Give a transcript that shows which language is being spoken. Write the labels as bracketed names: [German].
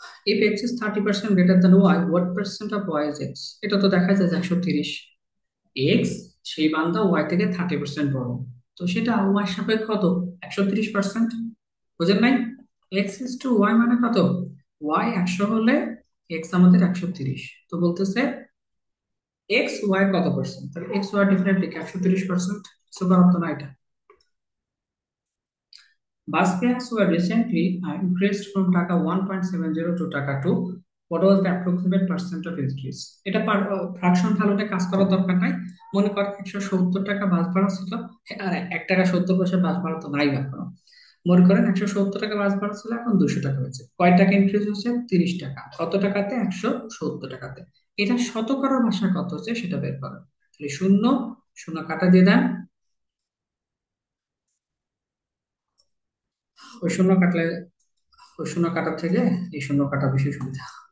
[English] If x is 30% greater than y, what percent of y is x? [Bangla] এটা তো দেখা যায় যে 130। এক্স সেই মানটা ওয়াই থেকে 30% বড়, তো সেটা ওয়াই সাপেক্ষে কত? 130%। বুঝেন নাই? এক্স ইস টু ওয়াই মানে কত? ওয়াই 100 হলে এক্স আমাদের 130। তো বলতেছে এক্স ওয়াই কত পার্সেন্ট, তাহলে এক্স ওয়াই ডেফিনেটলি 130%। সুপার অর্থ না এটা। [English] Bus fares were recently increased from taka 1.70 to taka 2. What was the approximate percent of increase? [Bangla] এটা ফ্র্যাকশন ভ্যালুতে কাজ করার দরকার নাই। মনে কর 170 টাকা বাস ভাড়া ছিল, আর 1 টাকা 70 পয়সা বাস ভাড়া তো নাই এখনো। মনে করেন 170 টাকা বাস ভাড়া ছিল, এখন 200 টাকা হয়েছে। কয় টাকা ইনক্রিজ হচ্ছে? 30 টাকা। কত টাকাতে? 170 টাকাতে। এটা শতকরার ভাষায় কত হচ্ছে সেটা বের করেন। তাহলে শূন্য শূন্য কাটা দিয়ে দেন, ওই শূন্য কাটলে, ওই শূন্য কাটার থেকে এই শূন্য কাটা বেশি সুবিধা।